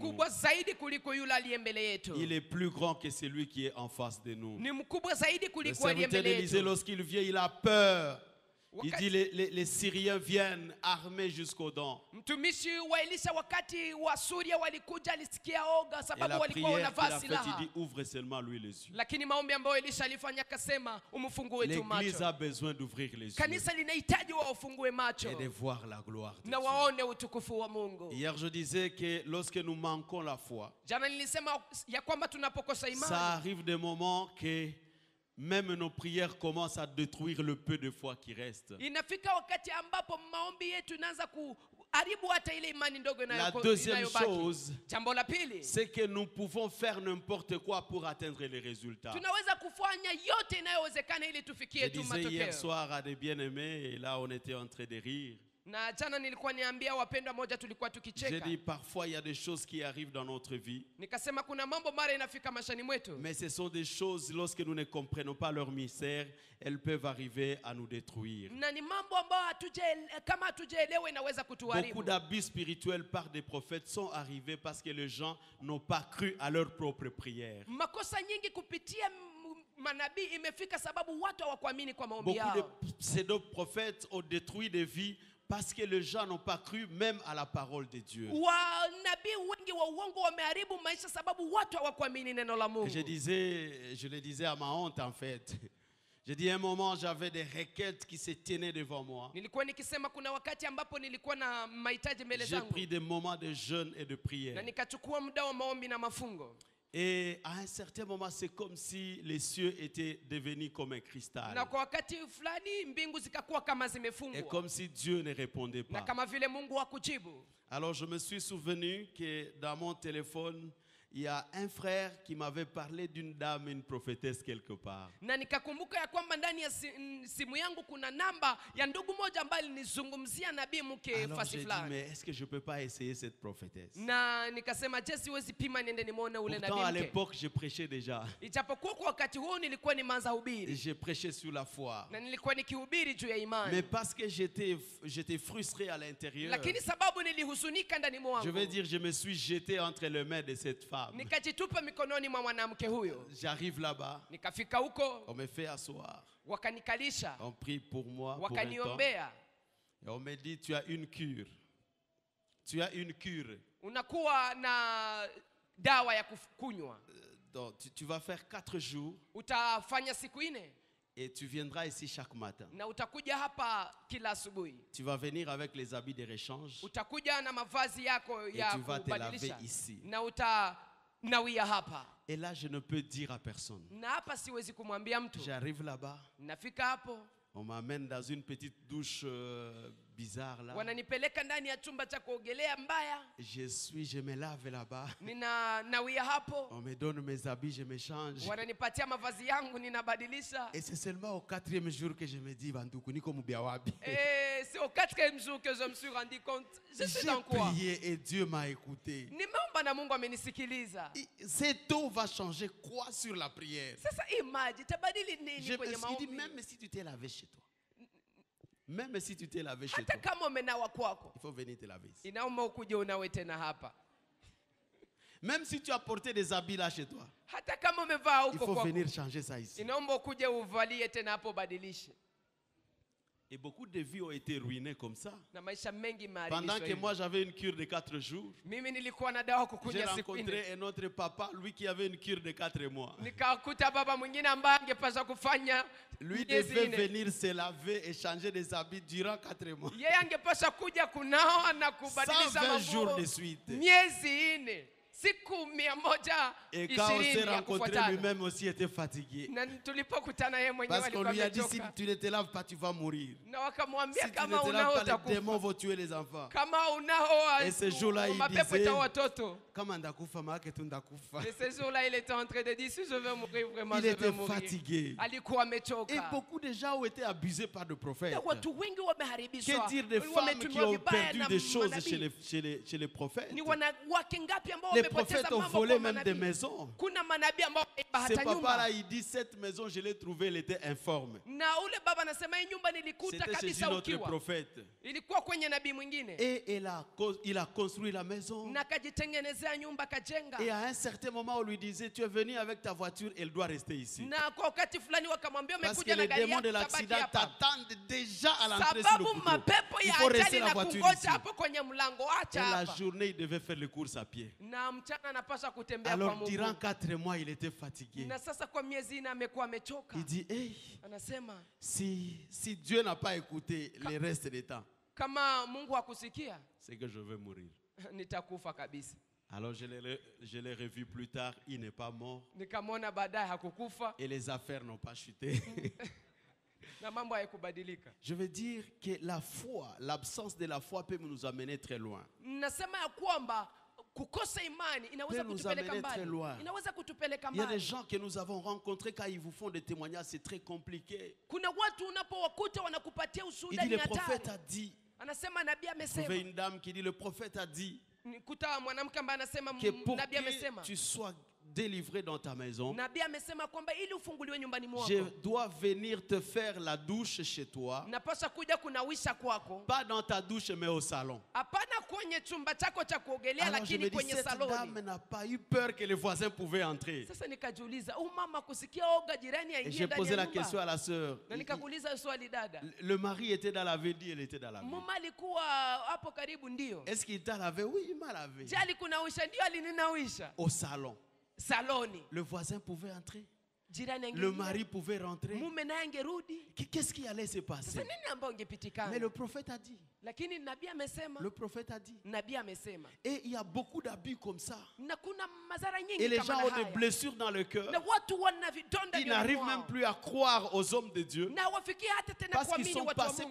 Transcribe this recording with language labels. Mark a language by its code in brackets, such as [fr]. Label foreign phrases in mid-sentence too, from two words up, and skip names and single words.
[sw] mkubwa zaidi kuliko yule aliye mbele yetu, [fr] Il est plus grand que celui qui est en face de nous. [sw] ni mkubwa zaidi [fr] Le [sw] kuliko aliye [fr] serviteur [sw] mbele [fr] d'Élysée, [sw] yetu. [fr] lorsqu'il vient, il a peur. Il [sw] Wakati- [fr] dit les Syriens viennent armés jusqu'aux dents. [sw] Mtumishi wa Elisha wakati wa Suria walikuja, alisikia oga [fr] Et [sw] sababu [fr] la [sw] walikuwa [fr] prière qu'il [sw] wanavaa [fr] a faite, il [sw] silaha, [fr] dit ouvre seulement lui les yeux. [sw] lakini maombi ambayo Elisha alifanya akasema umfungue tu [fr] L'église [sw] macho. [fr] a besoin d'ouvrir les yeux [sw] Kanisa linahitaji wafungue macho [fr] et de voir la gloire de [sw] na [fr] Dieu. [sw] waone utukufu wa Mungu. [fr] Hier, je disais que lorsque nous manquons la foi, [sw] Jana nilisema ya kwamba tunapokosa [fr] ça [sw] imani, [fr] arrive des moments que même nos prières commencent à détruire le peu de foi qui reste. [sw] inafika wakati ambapo maombi yetu inaanza kuharibu hata ile imani ndogo [fr] La deuxième [sw] inayobaki. [fr] chose, [sw] Jambo la pili, [fr] c'est que nous pouvons faire n'importe quoi pour atteindre les résultats. [sw] tunaweza kufanya yote inayowezekana ili [fr] Je [sw] tufikie tu [fr] disais hier [sw] matokeo. [fr] soir à des bien-aimés, et là on était en train de rire. [sw] Na jana nilikuwa niambia wapendwa moja, tulikuwa [fr] J'ai [sw] tukicheka, [fr] dit parfois il y a des choses qui arrivent dans notre vie, [sw] nikasema kuna mambo mara inafika mashani mwetu, [fr] mais ce sont des choses, lorsque nous ne comprenons pas leur mystère, elles peuvent arriver à nous détruire. [sw] na ni mambo ambayo kama hatujaelewa inaweza [fr] Beaucoup [sw] kutuharibu. [fr] d'abus spirituels par des prophètes sont arrivés parce que les gens n'ont pas cru à leur propre prière. [sw] Makosa nyingi kupitia manabii imefika sababu watu hawakuamini kwa maombi [fr] Beaucoup de [sw] yao. [fr] pseudo-prophètes ont détruit des vies parce que les gens n'ont pas cru même à la parole de Dieu. [sw] Wanabii wengi wa uongo wameharibu maisha sababu watu hawakuamini neno la Mungu. [fr] Je le disais à ma honte en fait. Je dis à un moment, j'avais des requêtes qui se tenaient devant moi. [sw] Nilikuwa nikisema kuna wakati ambapo nilikuwa na mahitaji mbele [fr] J'ai [sw] zangu [fr] pris des moments de jeûne et de [sw] na [fr] prière. [sw] nikachukua muda wa maombi na mafungo, [fr] Et à un certain moment, c'est comme si les cieux étaient devenus comme un cristal. [sw] na kwa wakati fulani mbingu zikakuwa kama [fr] Et [sw] zimefungwa [fr] comme si Dieu ne répondait [sw] na [fr] pas. [sw] kama vile Mungu hakujibu. [fr] Alors je me suis souvenu que dans mon téléphone, il y a un frère qui m'avait parlé d'une dame, une prophétesse quelque part. [sw] Na nikakumbuka ya kwamba ndani ya simu yangu kuna namba ya ndugu moja ambaye alinizungumzia nabii mke [fr] Alors [sw] fasi [fr] j'ai dit, [sw] fulani, [fr] mais est-ce que je ne peux pas essayer cette prophétesse? [sw] na nikasema je, siwezi pima niende nimuone ule [fr] Pourtant à [sw] nabii mke. [fr] l'époque, je prêchais déjà. [sw] Ijapokuwa kwa wakati huo nilikuwa nimeanza [fr] Et [sw] hubiri [fr] je prêchais sur la foi. [sw] na nilikuwa nikihubiri juu ya [fr] Mais [sw] imani, [fr] parce que j'étais frustré à l'intérieur, [sw] lakini sababu nilihuzunika ndani [fr] je [sw] mwangu, [fr] vais dire, je me suis jeté entre les mains de cette femme. [sw] nikajitupa mikononi mwa mwanamke huyo. [fr] J'arrive là-bas, [sw] Nikafika huko, [fr] on me fait asseoir, [sw] wakanikalisha, [fr] on prie pour moi pour un temps. [sw] wakaniombea. [fr] Et on me dit, tu as une cure. Tu as une cure. [sw] Unakuwa na dawa ya kunywa, [fr] Donc, tu vas faire 4 jours [sw] utafanya siku 4 [fr] et tu viendras ici chaque matin. [sw] na utakuja hapa kila asubuhi. [fr] Tu vas venir avec les habits de rechange [sw] Utakuja na mavazi yako [fr] et [sw] ya [fr] tu vas te laver [sw] kubadilisha [fr] ici. [sw] na utanawia hapa. [fr] Et là, je ne peux dire à personne. [sw] Na hapa siwezi kumwambia mtu. [fr] J'arrive là-bas, [sw] Nafika hapo, [fr] on m'amène dans une petite douche bizarre là. [sw] wananipeleka ndani ya chumba cha kuogelea mbaya, [fr] Je me lave là-bas. [sw] ninawia hapo, [fr] On me donne mes habits, je me change. [sw] wananipatia mavazi yangu ninabadilisha. [fr] Et c'est seulement au 4e jour que je me dis, Banduku, niko mubiawabi. Et c'est au 4e jour que je me suis rendu compte, je suis J'ai dans quoi? prié et Dieu m'a écouté. [sw] Nimeomba na Mungu amenisikiliza. [fr] Cette eau va changer quoi sur la prière? [sw] Sasa hii maji tabadili nini kwenye [fr] Il dit, [sw] maombi? [fr] même si tu t'es lavé chez toi. Même si tu t'es lavé chez [sw] Hata [fr] toi. [sw] kama umenawa kwako, [fr] Il faut venir te laver ici. [sw] inaomba ukuje unawe tena hapa. [fr] Même si tu as porté des habits là chez toi. [sw] Hata kama umevaa [fr] Il [sw] huko [fr] faut [sw] kwako, [fr] venir changer ça ici. [sw] inaomba ukuje uvalie tena hapo, badilishe. [fr] Et beaucoup de vies ont été ruinées comme ça. [sw] Na maisha mengi [fr] Pendant [sw] maharibishwa [fr] que [sw] hivi. [fr] moi j'avais une cure de 4 jours. [sw] Mimi nilikuwa na dawa [fr] J'ai [sw] kukunya siku nne. [fr] rencontré un autre papa, lui qui avait une cure de 4 mois. [sw] Nikakuta baba mwingine ambaye angepaswa kufanya [fr] Lui [sw] miezi [fr] devait [sw] nne. [fr] venir se laver et changer des habits durant 4 mois. [sw] Yeye angepaswa kuja kunawa na kubadilisha [fr] 120 jours [sw] manguo [fr] de suite. [sw] miezi nne, siku 120 [fr] Et quand on s'est [sw] ya [fr] rencontrés, [sw] kufuatana. [fr] lui-même aussi était fatigué. [sw] Na tulipokutana yeye mwenyewe [fr] Parce qu'on [sw] alikuwa [fr] lui a dit, si [sw] amechoka. [fr] tu ne te laves pas, tu vas mourir. [sw] Na wakamwambia [fr] Si tu ne [sw] kama [fr] te [sw] unao [fr] laves pas, les démons [sw] utakufa, [fr] vont tuer les enfants. [sw] kama unao [fr] Et ce jour-là, il [sw] mapepo [fr] disait, [sw] itaua watoto. Kama ndakufa maake tu ndakufa. [fr] Et ce jour-là, il était en train de dire, si je veux mourir, vraiment, Il je était veux mourir. fatigué. [sw] Alikuwa [fr] Et [sw] amechoka. [fr] beaucoup de gens ont été abusés par le prophète. [sw] Na watu wengi wameharibishwa. [fr] Que dire des femmes qui [sw] Wametumiwa [fr] ont [sw] vibaya [fr] perdu [sw] na [fr] des choses [sw] manabii. [fr] chez les prophètes? [sw] Ni wanawake ngapi ambao [fr] Les [sw] wamepoteza [fr] prophètes ont [sw] mambo [fr] volé [sw] kwa [fr] même des [sw] manabii? [fr] maisons. [sw] Kuna manabii ambao wameiba [fr] Ce [sw] hata [fr] papa-là, [sw] nyumba. [fr] il dit, cette maison, je l'ai trouvée, elle était informe. [sw] Na ule baba anasema hii nyumba nilikuta [fr] C'était chez [sw] kabisa [fr] notre [sw] ukiwa. [fr] prophète. [sw] Ilikuwa kwenye nabii mwingine. [fr] Et il a construit la maison. [sw] Na akajitengenezea nyumba kajenga. [fr] Et à un certain moment, on lui disait, tu es venu avec ta voiture, elle doit rester ici. [sw] Na kwa wakati fulani wakamwambia [fr] Parce que [sw] umekuja na [fr] les [sw] gari [fr] démons [sw] yako [fr] de [sw] tabaki [fr] l'accident [sw] hapa. [fr] t'attendent déjà à l'entrée sur le [sw] Sababu [fr] couteau. [sw] mapepo [fr] Il [sw] ya [fr] faut rester [sw] ajali [fr] la [sw] na [fr] voiture [sw] kungoja [fr] ici. [sw] hapo kwenye mlango, [fr] Et [sw] acha [fr] la [sw] hapa. [fr] journée, il devait faire le course à pied. [sw] Na mchana anapaswa kutembea kwa [fr] Alors, [sw] mguu. [fr] durant 4 mois, il était fatigué. [sw] Na sasa kwa miezi nne amekuwa amechoka. [fr] Il dit, hey, [sw] Anasema [fr] si Dieu n'a pas écouté le reste du temps, [sw] kama Mungu hakusikia [fr] c'est que je vais mourir. [sw] nitakufa kabisa. [fr] Alors, je l'ai revu plus tard, il n'est pas mort. [sw] Nikamwona baadaye hakukufa [fr] Et les affaires n'ont pas chuté. [sw] na mambo hayakubadilika. [fr] Je veux dire que la foi, l'absence de la foi peut nous amener très loin. [sw] Nasema ya kwamba kukosa imani inaweza [fr] Peut nous [sw] kutupeleka [fr] amener très [sw] mbali. [fr] loin. [sw] Inaweza kutupeleka [fr] Il y a des [sw] mbali. [fr] gens que nous avons rencontrés quand ils vous font des témoignages, c'est très compliqué. [sw] Kuna watu unapowakuta wanakupatia [fr] Il [sw] ushuhuda [fr] dit, [sw] ni [fr] le prophète [sw] hatari. [fr] a dit. [sw] Anasema nabii [fr] Vous [sw] amesema. [fr] trouvez une dame qui dit, le prophète a dit [sw] Nikuta mwanamke ambaye anasema [fr] que pour [sw] nabii amesema. [fr] que tu sois délivré dans ta maison, [sw] Nabii amesema kwamba ili ufunguliwe nyumbani [fr] je [sw] mwako, [fr] dois venir te faire la douche chez toi, [sw] napaswa kuja kunawisha kwako, [fr] pas dans ta douche mais au salon. [sw] hapana kwenye chumba chako cha kuogelea, [fr] Alors je me [sw] lakini [fr] dis, [sw] kwenye [fr] cette [sw] saloni. [fr] dame n'a pas eu peur que les voisins pouvaient entrer. [sw] Sasa nikajiuliza, huyu mama kusikia oga jirani [fr] Et [sw] aingie [fr] j'ai [sw] ndani [fr] posé [sw] ya [fr] la question [sw] nyumba? [fr] à la sœur. [sw] Na nikakuuliza swali dada, [fr] Le mari était dans la vedie, elle était dans la vie. [sw] mama alikuwa hapo karibu? Ndio. [fr] Est-ce qu'il t'a lavé? Oui, il m'a lavé. [sw] Je, alikunawisha? Ndio, alininawisha. [fr] Au salon. [sw] Saloni [fr] Le voisin pouvait entrer. [sw] jirani [fr] Le [sw] angeingia, [fr] mari pouvait rentrer. [sw] mume naye angerudi. [fr] Qu'est-ce qui allait se [sw] Sasa [fr] passer? [sw] nini ambayo [fr] Mais [sw] ingepitikana? [fr] le prophète a dit. [sw] Lakini nabii amesema, [fr] Le prophète a dit. [sw] nabii amesema. [fr] Et il y a beaucoup d'abus comme ça. [sw] Na kuna madhara [fr] Et [sw] nyingi [fr] les [sw] kama [fr] gens [sw] na [fr] ont des [sw] haya. [fr] blessures dans le cœur. [sw] Na watu wana vidonda [fr] Ils [sw] vya [fr] n'arrivent [sw] mwao. [fr] même plus à croire aux hommes de Dieu [sw] Na wafikia hata tena [fr] parce qu'ils [sw] kuamini [fr] sont [sw] watu wa [fr] passés